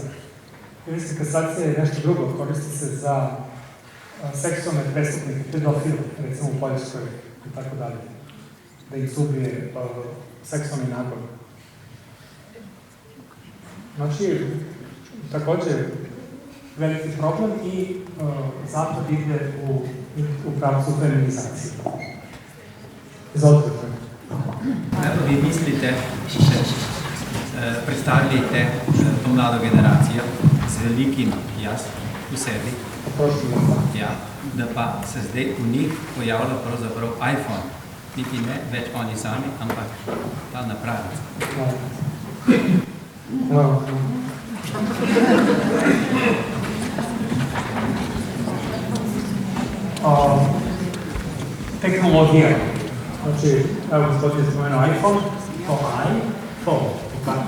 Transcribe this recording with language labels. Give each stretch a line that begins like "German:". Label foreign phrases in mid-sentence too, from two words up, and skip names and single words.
Serbian: Hemijska kastracija je nešto drugo, koristi se za seksualne prestupnike, pedofile, recimo u Poljskoj i tako dalje, da ih ubije seksualni nagon. Znači, takođe, veliki problem i zapad ide u pravcu feminizacije. Izvolite.
Slovenian: Kako vi mislite, predstavljate to mlado generacijo z velikim jaz v sebi, ja, da pa se zdaj v njih pojavlja pravzaprav iPhone, niti ne več oni sami, ampak ta napravica. Tehnologija.
Serbian: Znači, evo gospodin je spomenuo iPhone, to iPhone, tako.